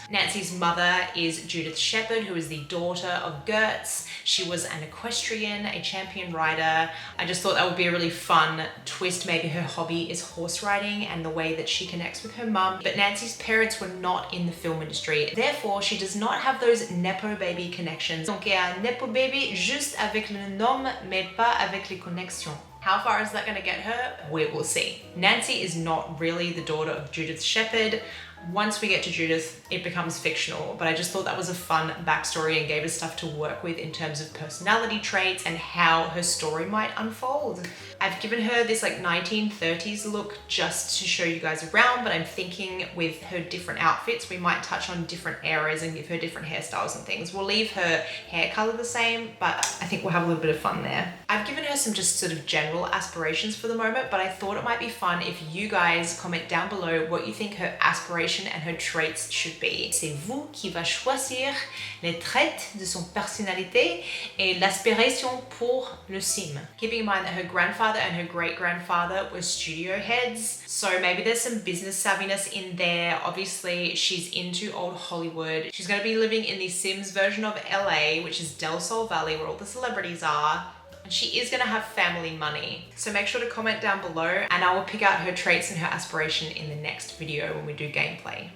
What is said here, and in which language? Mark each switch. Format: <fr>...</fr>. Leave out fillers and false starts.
<en>Nancy's mother is Judith Shepherd, who is the daughter of Gertz. She was an equestrian, a champion rider. I just thought that would be a really fun twist. Maybe her hobby is horse riding and the way that she connects with her mum. But Nancy's parents were not in the film industry. Therefore, she does not have those nepo baby connections.</en> <fr>Donc, il y a un nepo baby juste avec le nom, mais pas avec les connexions.</fr> <en>How far is that going to get her? We will see. Nancy is not really the daughter of Judith Shepherd. Once we get to Judith, it becomes fictional, but I just thought that was a fun backstory and gave us stuff to work with in terms of personality traits and how her story might unfold. I've given her this like 1930s look just to show you guys around, but I'm thinking with her different outfits, we might touch on different eras and give her different hairstyles and things. We'll leave her hair color the same, but I think we'll have a little bit of fun there. I've given her some just sort of general aspirations for the moment, but I thought it might be fun if you guys comment down below what you think her aspiration and her traits should be.</en> <fr>C'est vous qui va choisir les traits de son personnalité et l'aspiration pour le sim.</fr> <en>Keeping in mind that her grandfather and her great-grandfather were studio heads, so maybe there's some business savviness in there. Obviously, she's into old Hollywood. She's going to be living in the Sims version of LA, which is Del Sol Valley, where all the celebrities are. And she is going to have family money. So make sure to comment down below and I will pick out her traits and her aspiration in the next video when we do gameplay.</en>